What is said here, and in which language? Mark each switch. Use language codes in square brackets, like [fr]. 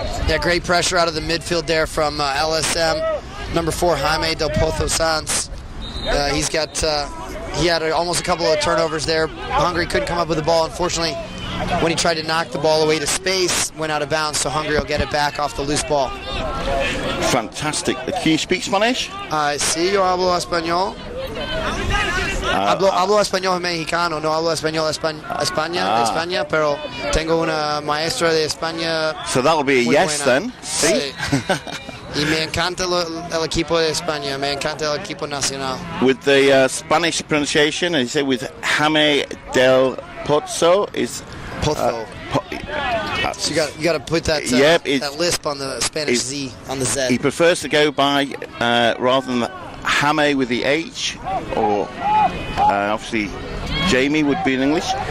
[en] Yeah, great pressure out of the midfield there from LSM. Number 4, Jaime Del Pozo Sanz. He had almost a couple of turnovers there. Hungary couldn't come up with the ball. Unfortunately, when he tried to knock the ball away to space, went out of bounds, so Hungary will get it back off the loose ball. Fantastic. Can you speak Spanish? [es] Sí, yo hablo español. Hablo español mexicano, no hablo español España, pero tengo una maestra de España. [en] So that'll be a yes [es] buena. [en] then. See? [es] Y me encanta el equipo de España, me encanta el equipo nacional. [en] With the Spanish pronunciation, and you say with Jaime del Pozo is [es] Pozo. [en] So you got to put that that lisp on the Spanish Z, on the Z. He prefers to go by rather than Jaime with the H, or obviously Jamie would be in English.